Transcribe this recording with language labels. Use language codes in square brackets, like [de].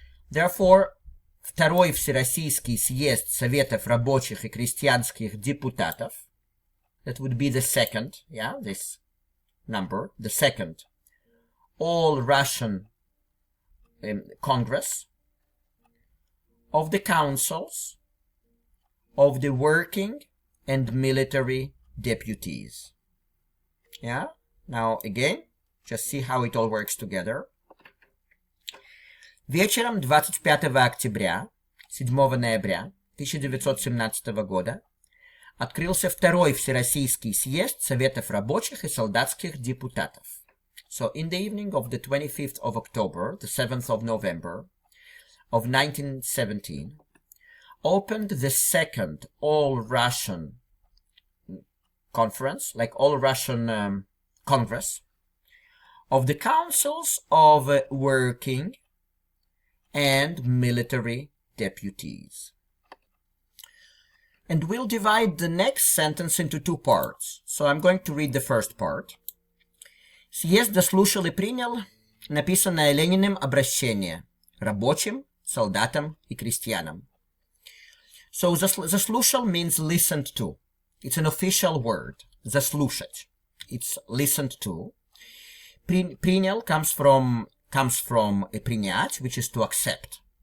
[en] Therefore, [ru] Второй Всероссийский съезд Советов рабочих и крестьянских депутатов, [en] that would be the second, yeah, this number, the second all-Russian Congress of the councils of the working and military deputies. Yeah, now again, just see how it all works together. [ru] Вечером 25 октября, 7 ноября 1917 года открылся второй Всероссийский съезд Советов рабочих и солдатских депутатов. [en] So in the evening of the 25th of October, the 7th of November of 1917, opened the second all-Russian conference, like all-Russian Congress, of the councils of working and military deputies. And we'll divide the next sentence into two parts. So I'm going to read the first part. [ru] Съезд заслушал и принял написанное Лениным обращение рабочим, солдатам и крестьянам. [en] So заслушал means listened to. It's an official word. Заслушать. It's listened to. Принял comes from принять, which is to accept.